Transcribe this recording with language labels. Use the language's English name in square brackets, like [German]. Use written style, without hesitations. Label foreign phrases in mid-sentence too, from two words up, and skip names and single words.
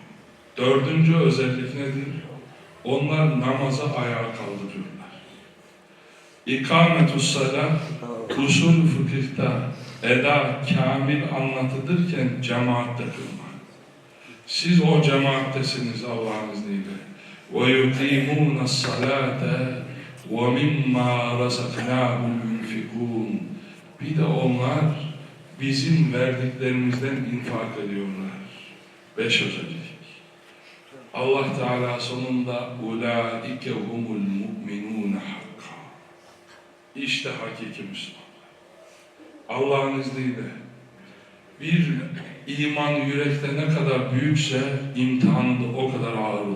[Turkish] Dördüncü özellik nedir? Onlar namazı ayağa kaldırıyorlar. [Arabic] إقامة الصلاة, [Turkish] usul fıkıhta eda kamil anlatılırken cemaatte kılmak. Siz o cemaattesiniz Allah'ın izniyle. [Arabic] وَيُقِيمُونَ الصَّلَاةَ وَمِمَّا رَزَقْنَاهُمْ يُنْفِقُونَ. [Turkish] Bir de onlar bizim verdiklerimizden infak ediyorlar. 5 özellik. Allah Teala sonunda [Arabic] أولئك هم المؤمنون حقا. [Turkish] İşte hakiki Müslümanlar. Allah'ın izniyle bir iman yürekte ne kadar büyükse imtihanı da o kadar ağır oluyor.